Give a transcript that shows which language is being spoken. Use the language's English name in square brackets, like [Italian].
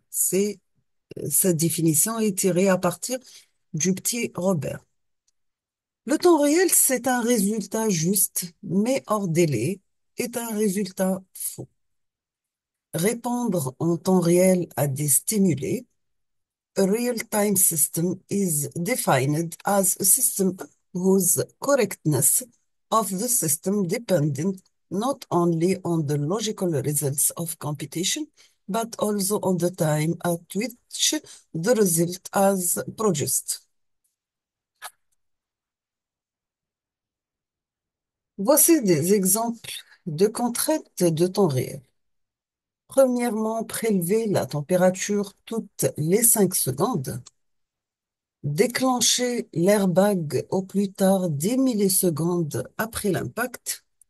[French] Cette définition est tirée à partir du petit Robert. Le temps réel, c'est un résultat juste, mais hors délai, est un résultat faux. Répondre en temps réel à des stimuli. [English] A real-time system is defined as a system whose correctness of the system dependent not only on the logical results of computation, but also on the time at which the result is produced. [French] Voici des exemples de contraintes de temps réel. Premièrement, prélever la température toutes les 5 secondes. Déclencher l'airbag au plus tard 10 millisecondes après l'impact.